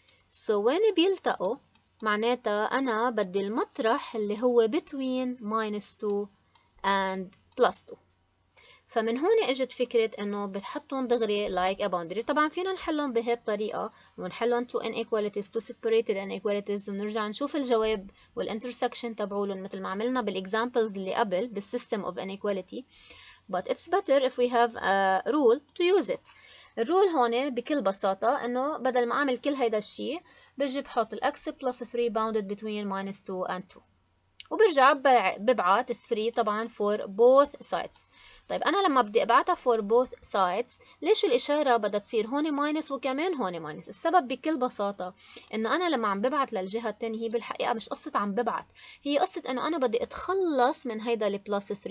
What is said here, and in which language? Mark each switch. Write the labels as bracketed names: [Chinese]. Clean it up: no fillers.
[English] So when [Arabic] بيلتقوا معناتها أنا بدي المطرح اللي هو [English] between minus 2 and plus 2. [Arabic] فمن هون اجت فكرة انه بتحطهم دغري like a boundary. طبعا فينا نحلهم بهي الطريقة ونحلهم [English] to inequalities to separated inequalities [Arabic] ونرجع نشوف الجواب والintersection تبعولن مثل ما عملنا بالexamples اللي قبل بالsystem of inequality. [English] But it's better if we have a rule to use it. [Arabic] الرول هون بكل بساطة انه بدل ما اعمل كل هيدا الشيء بجي بحط ال [English] x plus 3 bounded between minus 2 and 2 [Arabic] وبرجع ببعت ال 3 طبعا [English] for both sides. [Arabic] طيب أنا لما بدي أبعتها [English] for both sides [Arabic] ليش الإشارة بدها تصير هون ماينس وكمان هون ماينس؟ السبب بكل بساطة إنه أنا لما عم ببعت للجهة التانية هي بالحقيقة مش قصة عم ببعت، هي قصة إنه أنا بدي أتخلص من هيدا ال plus 3.